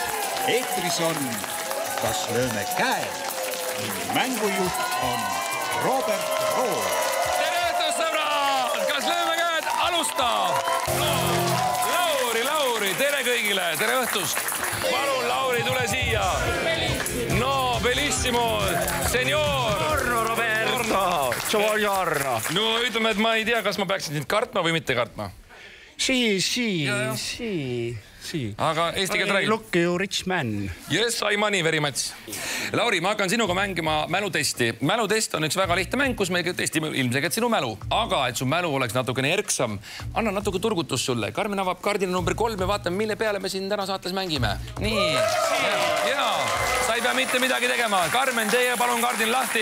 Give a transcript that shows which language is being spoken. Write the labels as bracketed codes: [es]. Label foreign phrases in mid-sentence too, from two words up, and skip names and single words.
[et] Eetris on Kas lööme käed? Mängujuht on Robert Roos. Tere õhtust, sõbrad! Kas lööme käed? Alustab! Lauri, tere kõigile! Tere õhtust! Palun, Lauri, tule siia! [it] No, bellissimo! Senior! Buongiorno, Roberto! Buongiorno! [et] No, ütleme, et ma ei tea, kas ma peaksin sind kartma või mitte kartma. Sì. Aga eesti keelt räägib. [en] Look you rich man. Yes, I money very much. [et] Lauri, ma hakkan sinuga mängima mälutesti. Mälutest on üks väga lihtne mäng, kus me testime ilmselgelt sinu mälu. Aga et su mälu oleks natukene erksam, annan natuke turgutust sulle. Karmen avab kaardina number 3 ja vaatame, mille peale me siin täna saates mängime. Nii. Ja, sa ei pea mitte midagi tegema. Karmen, teie palun kaardin lahti.